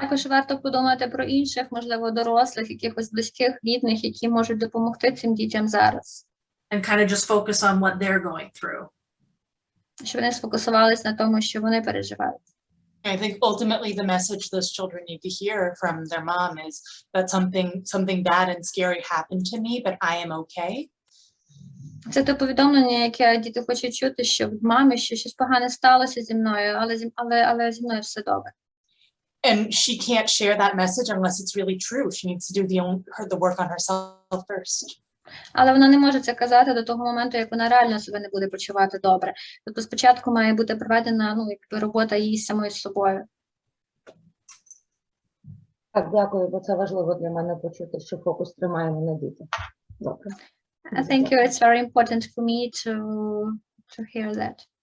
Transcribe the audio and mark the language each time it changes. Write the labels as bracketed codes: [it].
[uk] Також варто подумати про інших, можливо, дорослих, якихось близьких, рідних, які можуть допомогти цим дітям зараз. [en] And kind of just focus on what they're going through. [uk] Щоб вони сфокусувались на тому, що вони переживають. [en] I think ultimately the message those children need to hear from their mom is that something bad and scary happened to me, but I am okay. [uk] Це те повідомлення, яке діти хочуть чути, що від мами, що щось погане сталося зі мною, але зі мною все добре. [en] And she can't share that message unless it's really true. She needs to do the work on herself first. [uk] Але вона не може це казати до того моменту, як вона реально себе не буде почувати добре. Тобто спочатку має бути проведена робота її самою з собою. Так, дякую, бо це важливо для мене почути, що фокус тримаємо на дітях. Добре. [en] I think it's very important for me to hear that.